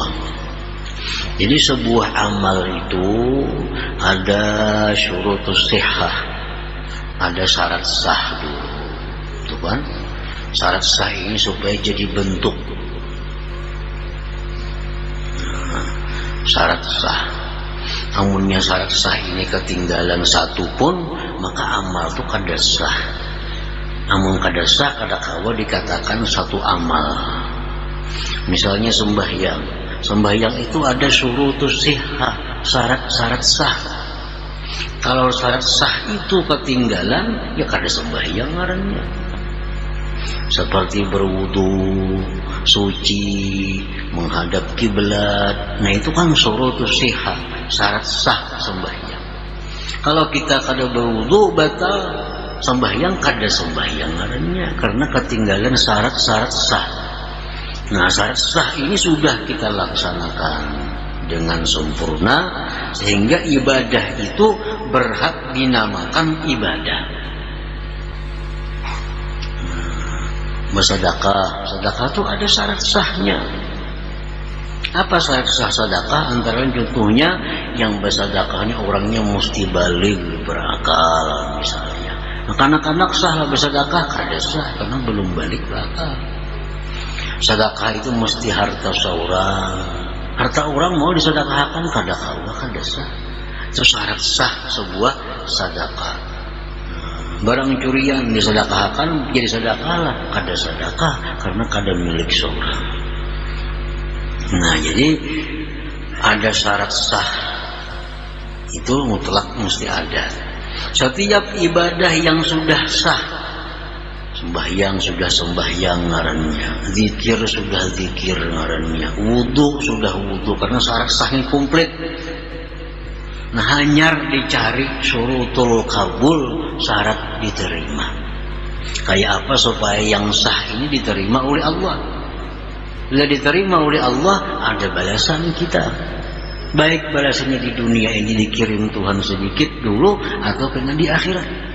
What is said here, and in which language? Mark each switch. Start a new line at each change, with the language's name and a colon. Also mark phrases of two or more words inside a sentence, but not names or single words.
Banjar: Jadi sebuah amal itu ada
Arabic: syurutus sihah,
Banjar: ada syarat sah dulu, tuh kan? Syarat sah ini supaya jadi bentuk. Syarat sah. Namunnya syarat sah ini ketinggalan satu pun, maka amal itu kada sah. Namun kada sah, kada kawa dikatakan satu amal. Misalnya sembahyang. Sembahyang itu ada
Arabic: syurutus sihah,
Banjar: syarat-syarat sah. Kalau syarat sah itu ketinggalan, ya kada sembahyang ngarannya. Seperti berwudu, suci, menghadap kiblat. Nah itu kan
Arabic: syurutus sihah,
Banjar: syarat sah sembahyang. Kalau kita kada berwudu batal sembahyang, kada sembahyang ngarannya, karena ketinggalan syarat-syarat sah. Nah syarat sah ini sudah kita laksanakan dengan sempurna, sehingga ibadah itu berhak dinamakan ibadah. Bersedekah, sedekah itu ada syarat sahnya. Apa syarat sah sedekah? Antara contohnya yang bersedekahnya orangnya mesti balik berakal misalnya. Nah, kanak-kanak sahlah bersedekah, kada sah karena belum balik berakal. Sedekah itu mesti harta seorang. Harta orang mau disedekahkan kada kawa, kada sah. Itu syarat sah sebuah sedekah. Barang curian disedekahkan jadi sedekahlah, kada sedekah karena kada milik seorang. Nah jadi ada syarat sah itu mutlak mesti ada. Setiap ibadah yang sudah sah, sembahyang sudah sembahyang ngarannya, zikir sudah zikir ngarannya, wudu sudah wudu karena syarat sahnya komplit. Nah hanyar dicari
Arabic: syurutul kabul,
Banjar: syarat diterima. Kayak apa supaya yang sah ini diterima oleh Allah? Bila diterima oleh Allah, ada balasan kita. Baik balasannya di dunia ini dikirim Tuhan sedikit dulu, atau kena di akhirat.